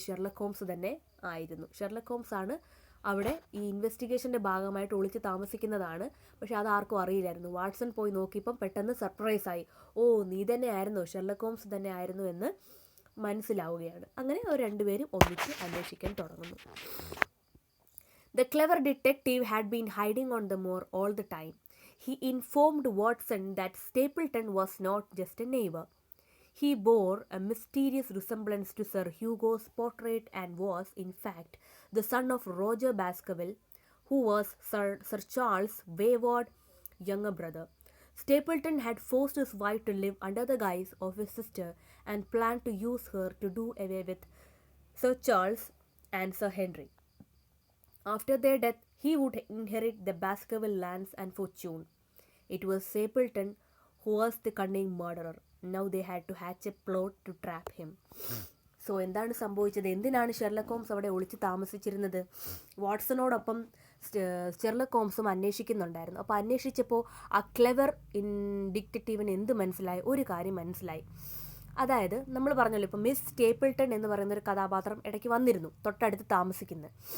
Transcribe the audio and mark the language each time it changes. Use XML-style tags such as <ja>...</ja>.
<ml>Sherlock Holmes തന്നെ ആയിരുന്നു. Sherlock Holmes ആണ് അവിടെ ഈ ഇൻവെസ്റ്റിഗേഷൻ്റെ ഭാഗമായിട്ട് ഒളിച്ച് താമസിക്കുന്നതാണ്. പക്ഷെ അതാർക്കും അറിയില്ലായിരുന്നു. വാട്സൺ പോയി നോക്കിയപ്പം പെട്ടെന്ന് സർപ്രൈസായി, ഓ നീ തന്നെ ആയിരുന്നോ, ഷെർലക് ഹോംസ് തന്നെ ആയിരുന്നു എന്ന് മനസ്സിലാവുകയാണ്. അങ്ങനെ അവർ രണ്ടുപേരും ഒന്നിച്ച് അന്വേഷിക്കാൻ തുടങ്ങുന്നു.</ml> <en>The clever detective had been hiding on the moor all the time. He informed Watson that Stapleton was not just a neighbor. He bore a mysterious resemblance to Sir Hugo's portrait and was, in fact, the son of Roger Baskerville, who was Sir Charles' wayward younger brother. Stapleton had forced his wife to live under the guise of his sister and planned to use her to do away with Sir Charles and Sir Henry. After their death, he would inherit the Baskerville lands and fortune. It was Stapleton who was the cunning murderer. Now they had to hatch a plot to trap him.</en> <ml>So എന്താണ് സംഭവിച്ചത്? എന്തിനാണ് Sherlock Holmes അവിടെ ഒളിച്ച് താമസിച്ചിരുന്നത്? വാട്സണോടൊപ്പം Sherlock ഹോംസും അന്വേഷിക്കുന്നുണ്ടായിരുന്നു. അപ്പോൾ അന്വേഷിച്ചപ്പോൾ ആ clever ഡിറ്റക്റ്റീവിന് എന്ത് മനസ്സിലായി? ഒരു കാര്യം മനസ്സിലായി. അതായത് നമ്മൾ പറഞ്ഞല്ലോ, ഇപ്പോൾ മിസ് സ്റ്റേപ്പിൾട്ടൺ എന്ന് പറയുന്നൊരു കഥാപാത്രം ഇടയ്ക്ക് വന്നിരുന്നു, തൊട്ടടുത്ത് താമസിക്കുന്നത്.</ml>